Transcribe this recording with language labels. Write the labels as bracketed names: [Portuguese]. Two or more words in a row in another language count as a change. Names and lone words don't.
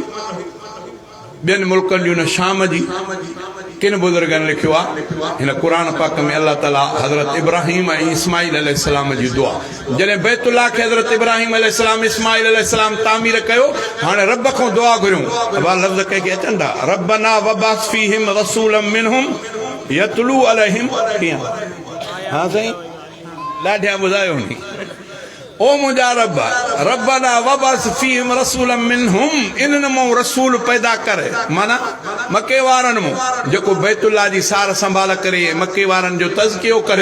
[Sindhi] ॿियनि मुल्कनि जूं न शाम जी किन बुज़ुर्गनि लिखियो आहे हिन क़ुरान पाक में अल्लाह ताला हज़रत इब्राहिम ऐं इस्माइल अलैहिस्सलाम जी दुआ जॾहिं बैतुल्लाह खे हज़रत इब्राहिम अलैहिस्सलाम इस्माइल अलैहिस्सलाम तामीर कयो हाणे रब खां दुआ घुरियूं। अब लफ़्ज़ कंहिंखे अचनि था [Arabic] ربنا وابعث فيهم رسولا منهم يتلو عليهم [Sindhi] कीअं। हा साईं ॾाढिया ॿुधायो नी ओ मुंहिंजा रब [Arabic] ربنا وابعث فيهم رسولا منهم [Sindhi] इन्हनि मां रसूल पैदा करे माना मके वारनि मां जेको बैतुल्लाह जी सार संभाल करे मके वारनि जो तज़कियो करे।